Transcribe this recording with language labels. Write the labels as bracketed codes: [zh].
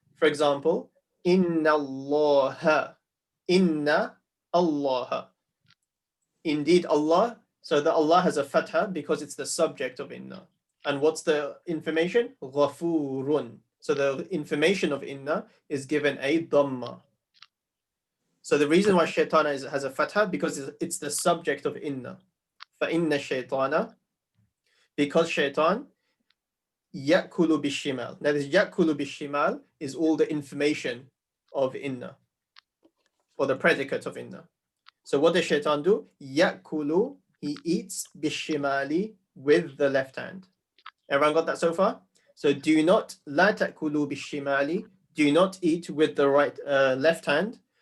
[en] For example, inna Allah. Inna Allah. Indeed, Allah. So the Allah has a fatha because it's the subject of inna. And what's the information? Ghafurun. So the information of inna is given a dhamma. So the reason why shaitan has a fatha because it's the subject of inna. [ar] فَإِنَّ الشَّيْطَانَ, [en] because shaitan [ar] يَأْكُلُ بِالشِّمَالِ. [en] Now this [ar] يَأْكُلُ بِالشِّمَالِ [en] is all the information of inna, or the predicate of inna. So what does shaitan do? [ar] يَأْكُلُ, [en] he eats [ar] بِالشِّمَالِ, [en] with the left hand. Everyone got that so far? So do not, [ar] لَا تَأْكُلُوا بِالشِّمَالِ, [en] do not eat with the right left hand.